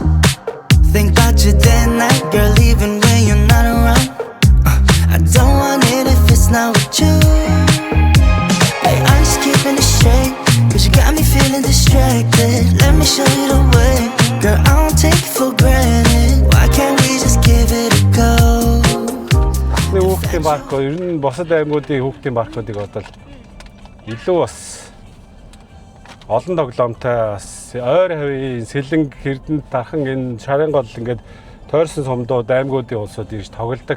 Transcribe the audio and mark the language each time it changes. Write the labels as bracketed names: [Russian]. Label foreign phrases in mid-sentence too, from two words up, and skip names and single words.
[English] Think about you day and night, girl, even when you're not around. I don't want it if it's not with you. Hey, I'm just keeping it straight. Cause you got me feeling distracted. Let me show you the way. Girl, I don't take it for granted. Why can't we just give it a go? [Mongolian] Нэг хүүхдийн парк ер нь босод аймагуудын хүүхдийн паркуудыг бодвол илүү бас олон тоглоомтой бас ойр хавийн Сэлэнг, Эрдэнэт, Дархан энэ шарын гол ингээд тойрсон сумдууд аймагуудын улсууд ирж тоглодог.